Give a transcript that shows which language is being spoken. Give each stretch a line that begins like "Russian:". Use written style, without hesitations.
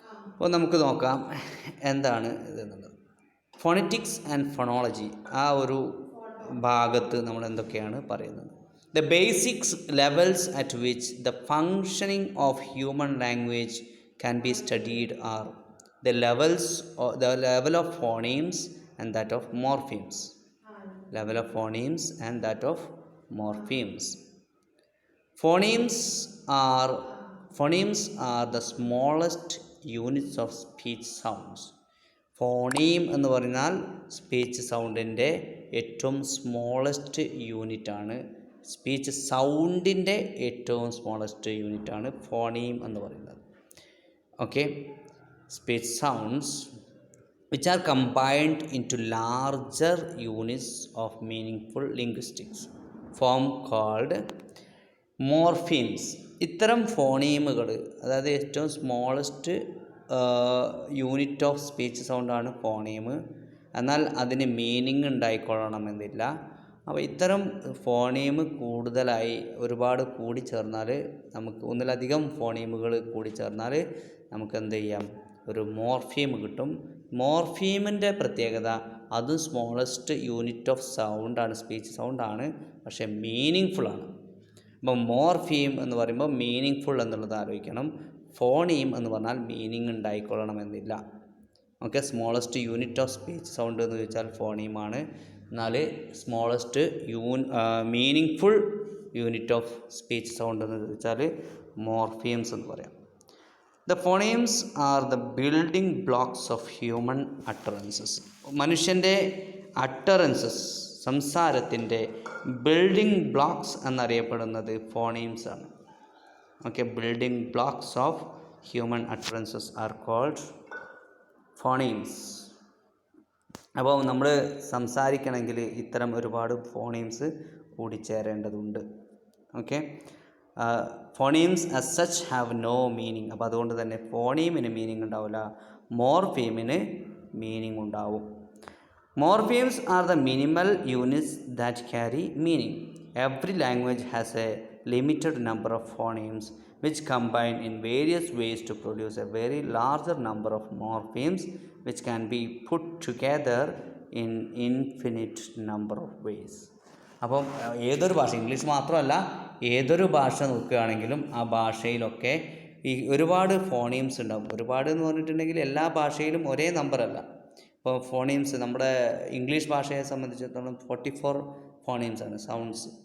Malayalam: അപ്പോൾ നമുക്ക് നോക്കാം എന്താണ് ഇതെന്നുള്ളത്.
English: phonetics and phonology
Malayalam: ആ ഒരു ഭാഗത്ത് നമ്മൾ എന്തൊക്കെയാണ് പറയുന്നത്?
English: The basics levels at which the functioning of human language can be studied are the level of phonemes and that of morphemes. Level of phonemes and that of morphemes. Phonemes are phonemes are the smallest units of speech sounds.
Malayalam: Phoneme എന്ന് പറഞ്ഞാൽ speech സൗണ്ടിൻ്റെ ഏറ്റവും smallest യൂണിറ്റാണ്. Speech സൗണ്ടിൻ്റെ ഏറ്റവും smallest യൂണിറ്റാണ് phoneme എന്ന് പറയുന്നത്.
English: Okay, speech sounds which are combined into larger units of meaningful linguistics form called morphemes.
Malayalam: ഇത്തരം ഫോണീമുകൾ, അതായത് ഏറ്റവും
English: smallest unit of speech
Malayalam: സൗണ്ടാണ് ഫോണീം. എന്നാൽ അതിന് മീനിങ് ഉണ്ടായിക്കൊള്ളണമെന്നില്ല. അപ്പോൾ ഇത്തരം ഫോണീം കൂടുതലായി ഒരുപാട് കൂടിച്ചേർന്നാൽ, നമുക്ക് ഒന്നിലധികം ഫോണീമുകൾ കൂടിച്ചേർന്നാൽ നമുക്ക് എന്ത് ചെയ്യാം, ഒരു മോർഫീം കിട്ടും. മോർഫീമിൻ്റെ പ്രത്യേകത അതും
English: smallest unit of
Malayalam: സൗണ്ടാണ്, സ്പീച്ച് സൗണ്ടാണ്, പക്ഷേ മീനിങ് ഫുള്ളാണ്. അപ്പോൾ മോർഫീം എന്ന് പറയുമ്പോൾ മീനിങ് ഫുൾ എന്നുള്ളത് ആലോചിക്കണം. ഫോണീം എന്ന് പറഞ്ഞാൽ meaning ഉണ്ടായിക്കൊള്ളണമെന്നില്ല. Okay,
English: smallest unit of speech sound
Malayalam: എന്ന് ചോദിച്ചാൽ ഫോണീമാണ്. എന്നാൽ
English: smallest meaningful unit of speech sound
Malayalam: എന്ന് ചോദിച്ചാൽ മോർഫീംസ് എന്ന് പറയാം.
English: The phonemes are the building blocks of human utterances.
Malayalam: മനുഷ്യൻ്റെ അട്ടറൻസസ്, സംസാരത്തിൻ്റെ ബിൽഡിംഗ് ബ്ലോക്സ് എന്നറിയപ്പെടുന്നത് ഫോണീംസ് ആണ്.
English: Okay, building blocks of human utterances are called phonemes.
Malayalam: അപ്പോൾ നമ്മൾ സംസാരിക്കണമെങ്കിൽ ഇത്തരം ഒരുപാട് phonemes കൂടിച്ചേരേണ്ടതുണ്ട്.
English: Okay, phonemes as such have no meaning.
Malayalam: അപ്പോൾ അതുകൊണ്ട് തന്നെ ഫോണീമിന് മീനിങ് ഉണ്ടാവില്ല, മോർഫീമിന് മീനിങ് ഉണ്ടാവും.
English: Morphemes are the minimal units that carry meaning. Every language has a limited number of phonemes which combine in various ways to produce a very larger number of morphemes which can be put together in infinite number of ways.
Malayalam: അപ്പം ഏതൊരു ഭാഷ, English മാത്രമല്ല, ഏതൊരു ഭാഷ നോക്കുകയാണെങ്കിലും ആ ഭാഷയിലൊക്കെ ഈ ഒരുപാട് ഫോണീംസ് ഉണ്ടാകും. ഒരുപാട് എന്ന് പറഞ്ഞിട്ടുണ്ടെങ്കിൽ എല്ലാ ഭാഷയിലും ഒരേ നമ്പറല്ല. ഇപ്പോൾ ഫോണീംസ് നമ്മുടെ ഇംഗ്ലീഷ് ഭാഷയെ സംബന്ധിച്ചിടത്തോളം 44 ഫോണീംസാണ്, സൗണ്ട്സ്.